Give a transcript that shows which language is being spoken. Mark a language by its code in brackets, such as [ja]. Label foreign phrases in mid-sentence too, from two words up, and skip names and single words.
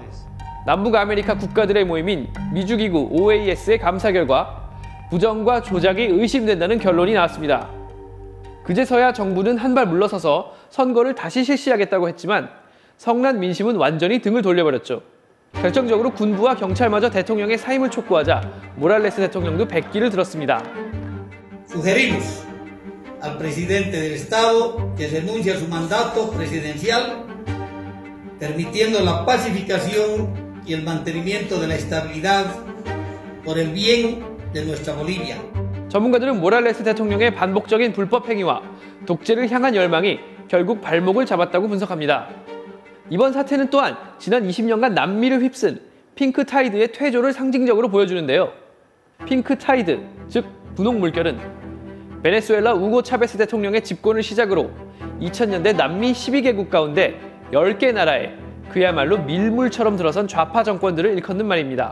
[ko] 남북아메리카 국가들의 모임인 미주기구 OAS의 감사 결과 부정과 조작이 의심된다는 결론이 나왔습니다. 그제서야 정부는 한 발 물러서서 선거를 다시 실시하겠다고 했지만 성난 민심은 완전히 등을 돌려버렸죠. 결정적으로 군부와 경찰마저 대통령의 사임을 촉구하자 모랄레스 대통령도 백기를 들었습니다. [es] Sugerimos al presidente del Estado que renuncie a su mandato presidencial, permitiendo la pacificación y el mantenimiento de la estabilidad por el bien de nuestra Bolivia. [ko] 전문가들은 모랄레스 대통령의 반복적인 불법 행위와 독재를 향한 열망이 결국 발목을 잡았다고 분석합니다. 이번 사태는 또한 지난 20년간 남미를 휩쓴 핑크타이드의 퇴조를 상징적으로 보여주는데요. 핑크타이드, 즉 분홍 물결은 베네수엘라 우고 차베스 대통령의 집권을 시작으로 2000년대 남미 12개국 가운데 10개 나라에 그야말로 밀물처럼 들어선 좌파 정권들을 일컫는 말입니다.